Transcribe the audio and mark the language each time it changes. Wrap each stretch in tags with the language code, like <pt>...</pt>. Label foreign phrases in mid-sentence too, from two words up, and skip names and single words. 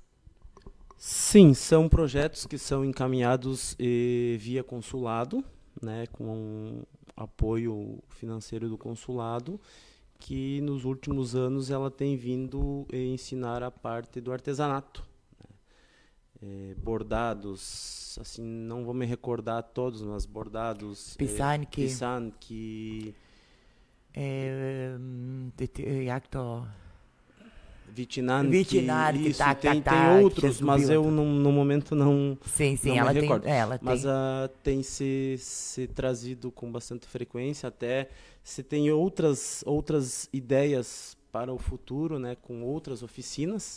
<pt>Sim, são projetos que são encaminhados via consulado, né, com apoio financeiro do consulado, que nos últimos anos ela tem vindo ensinar a parte do artesanato. Né? Bordados, assim, não vou me recordar todos, mas bordados...</pt> <pl>Pisanki. Jak to... Vitinanki,</pl> <pt>isso, tem outros, mas eu no momento não Sim, ela me recordo. Mas tem se trazido com bastante frequência, até se tem outras ideias para o futuro, né, com outras oficinas.</pt>